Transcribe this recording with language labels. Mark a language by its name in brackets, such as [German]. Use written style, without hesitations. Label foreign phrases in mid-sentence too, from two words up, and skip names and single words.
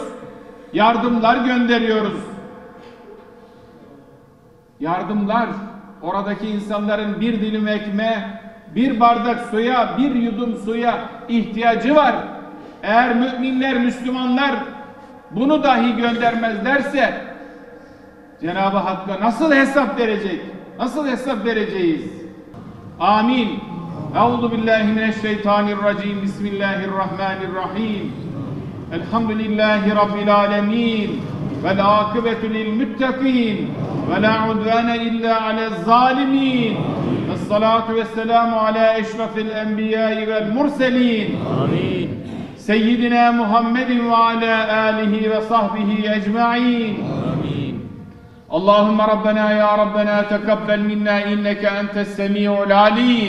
[Turkish] Yardımlar gönderiyoruz. Yardımlar, oradaki insanların bir dilim ekmeğe, bir bardak suya, bir yudum suya ihtiyacı var. Eğer müminler, Müslümanlar bunu dahi göndermezlerse Cenab-ı Hakk'a nasıl hesap verecek? Nasıl hesap vereceğiz? Amin. [Arabic] أعوذ بالله من الشيطان الرجيم. بسم الله الرحمن الرحيم. الحمد لله رب العالمين. والعاقبة للمتقين. ولا عدوان إلا على الظالمين. والصلاة والسلام على أشرف الأنبياء والمرسلين. Amin. سيدنا محمد وعلى آله وصحبه أجمعين. Amin. اللهم ربنا يا ربنا تقبل منا إنك أنت السميع العليم.